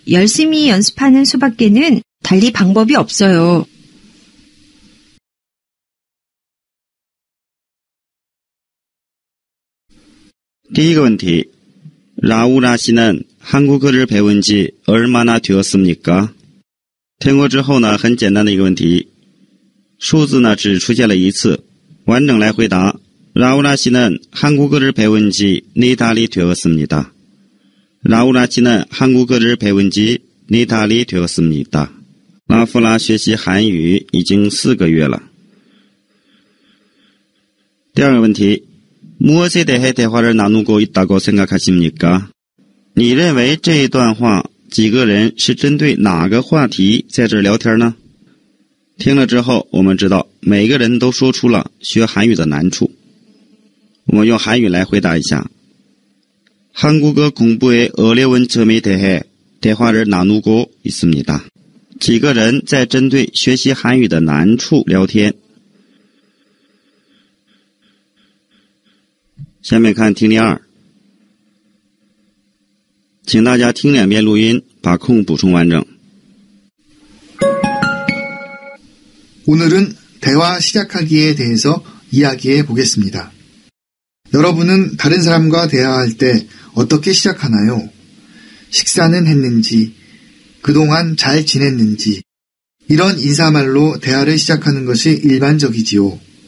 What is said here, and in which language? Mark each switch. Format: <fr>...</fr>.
<ko>열심히 연습하는 수밖에는 달리 방법이 없어요. (1번) 라우라 씨는 한국어를 배운 지 얼마나 되었습니까?</ko> <zh>听过之后呢，很简单的一个问题，数字呢只出现了一次，完整来回答。</zh> <ko>라우라 씨는 한국어를 배운 지 4달이 되었습니다. 라우라 씨는 한국어를 배운 지 4달이 되었습니다.</ko> <zh>拉夫拉学习韩语已经4个月了。第二个问题，</zh> <ko>무엇에 대해 대화를 나누고 있다고 생각하십니까?</ko> <zh>你认为这一段话几个人是针对哪个话题在这聊天呢？听了之后，我们知道每个人都说出了学韩语的难处。我们用韩语来回答一下。</zh> <ko>한국어 공부의 어려운 점에 대해 대화를 나누고 있습니다.</ko> <zh>几个人在针对学习韩语的难处聊天。下面看听力2，请大家听2遍录音，把空补充完整。</zh> <ko>오늘은 대화 시작하기에 대해서 이야기해 보겠습니다. 여러분은 다른 사람과 대화할 때 어떻게 시작하나요? 식사는 했는지, 그동안 잘 지냈는지, 이런 인사말로 대화를 시작하는 것이 일반적이지요.</ko>